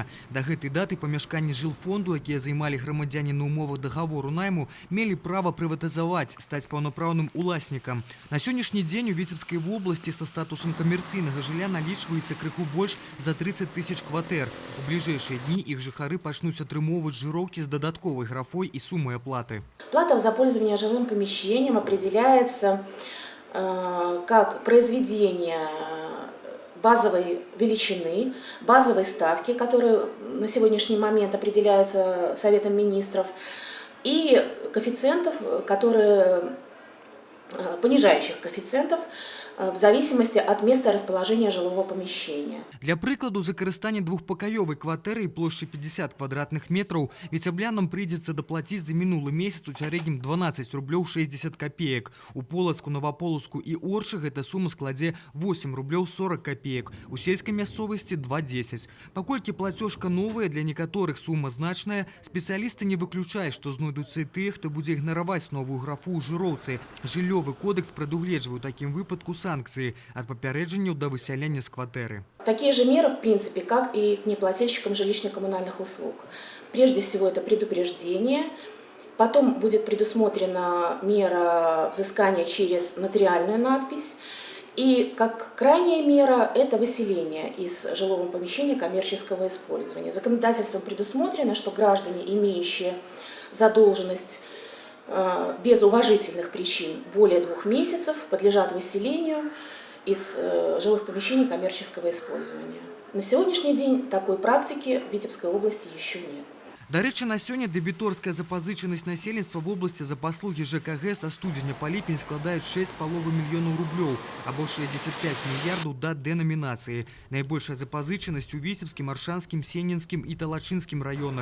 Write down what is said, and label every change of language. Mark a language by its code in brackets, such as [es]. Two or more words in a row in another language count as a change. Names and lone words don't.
[be] Да гэтай даты памяшканні жылфонду, якія займалі грамадзяне на умовах дагавору найму, мелі права прыватызаваць, стаць паўнапраўным уласнікам. На сённяшні дзень у Віцебскай вобласці са статусам камерцыйнага жылля налічваецца крыху больш за 30 000 кватэр. У бліжэйшыя дні іх жыхары пачнуць атрымоўваць жыроўкі з дадатковай графой і сумай аплаты. [ru] Плата за пользование жилым помещением определяется как произведение базовой величины, базовой ставки, которые на сегодняшний момент определяются Советом министров, и коэффициентов, понижающих коэффициентов, в зависимости от места расположения жилого помещения. [be] Для прыкладу, за карыстанне двухпакаёвай кватэры плошчай 50 квадратных метраў віцяблянам прыйдзецца даплаціць за мінулы месяц у сярэднім 12 рублёў 60 копеек. У Полацку, Новополацку і Оршы гэта сума складзе 8 рублёў 40 копеек. У сельскай мясцовасці 2,10. Паколькі плацёжка новая, для некаторых сума значная, спецыялісты не выключаюць, што знойдуцца і тыя, хто будзе ігнараваць новую графу ў жыроўцы. Жыллёвы кодекс прадугледжвае ў такім выпадку [ru] санкции от [be] папярэджанняў [ru] до выселения с [be] кватэры. [ru] Такие же меры, в принципе, как и к неплательщикам жилищно-коммунальных услуг. Прежде всего, это предупреждение. Потом будет предусмотрена мера взыскания через нотариальную надпись. И как крайняя мера – это выселение из жилого помещения коммерческого использования. Законодательством предусмотрено, что граждане, имеющие задолженность без уважительных причин более 2 месяцев, подлежат выселению из жилых помещений коммерческого использования. На сегодняшний день такой практики в Витебской области еще нет. [be] Дарэчы, на сёння дэбіторская запазычанасць насельніцтва [ru] в области [be] за паслугі ЖКГ са студзеня па ліпень складаюць 6,5 мільёнаў рублёў, або 65 мільярдаў да дэнамінацыі. Найбольшая запазычанасць у Віцебскім, Аршанскім, Сенінскім і Талачынскім раёнах.